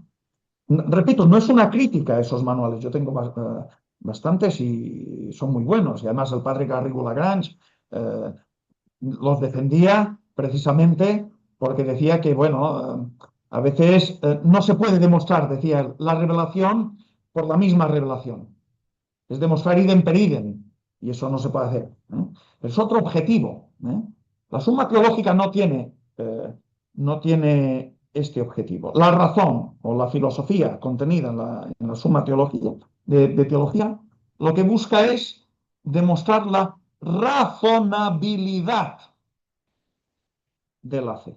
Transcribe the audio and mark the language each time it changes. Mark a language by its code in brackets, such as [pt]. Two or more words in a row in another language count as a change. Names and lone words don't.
[es] Repito, no es una crítica a esos manuales. Yo tengo bastantes y son muy buenos. Y además el padre Garrigou Lagrange eh, los defendía precisamente porque decía que, bueno, a veces no se puede demostrar, decía él, la revelación por la misma revelación. Es demostrar [la] idem per idem. [es] Y eso no se puede hacer. Es otro objetivo. La suma teológica no tiene este objetivo. La razón o la filosofía contenida en la suma teológica, de teología, lo que busca es demostrar la razonabilidad de la fe.